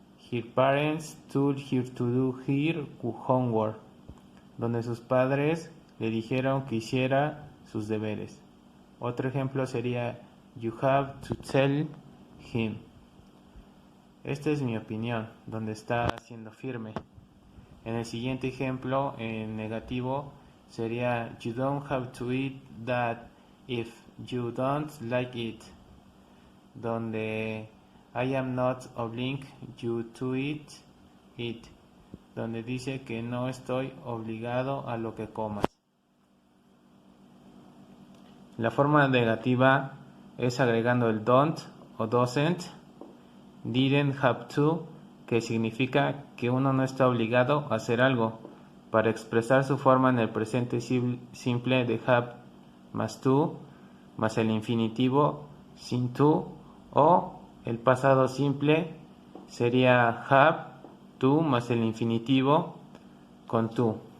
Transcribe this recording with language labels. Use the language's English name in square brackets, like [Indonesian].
[English] Her parents told her to do her homework. [Spanish] Donde sus padres le dijeron que hiciera sus deberes. Otro ejemplo sería [English] you have to tell him. [Spanish] Esta es mi opinión, donde está siendo firme. En el siguiente ejemplo, en negativo, sería [English] you don't have to eat that if you don't like it. [Spanish] Donde [English] I am not obliging you to eat it. [Spanish] Donde dice que no estoy obligado a lo que comas. La forma negativa es agregando el don't o doesn't, didn't have to, que significa que uno no está obligado a hacer algo, para expresar su forma en el presente simple de have más to, más el infinitivo sin to, o el pasado simple sería have to más el infinitivo con to.